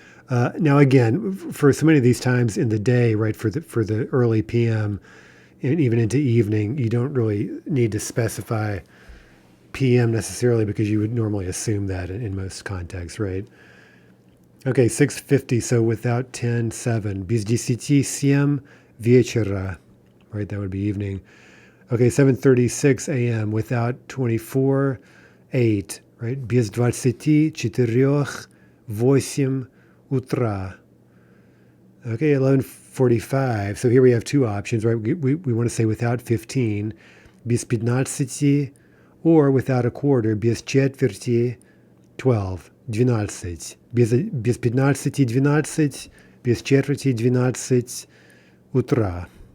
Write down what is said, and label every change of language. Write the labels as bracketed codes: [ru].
[en] Now again, for so many of these times in the day, right, for the early PM and even into evening, you don't really need to specify PM necessarily because you would normally assume that in most contexts, right? Okay, 6:50. So without 10:07, [ru] без десяти семь вечера, [en] right? That would be evening. Okay, 7:36 a.m. without 24:08, right? [ru] Без двадцати четырех восемь утра. [en] Okay, 11:45. So here we have two options, right? We want to say without 15, [ru] без пятнадцати, [en] or without a quarter, [ru] без четверти [en] 12, 12. [ru] Без пятнадцати 12, без четверти 12 утра.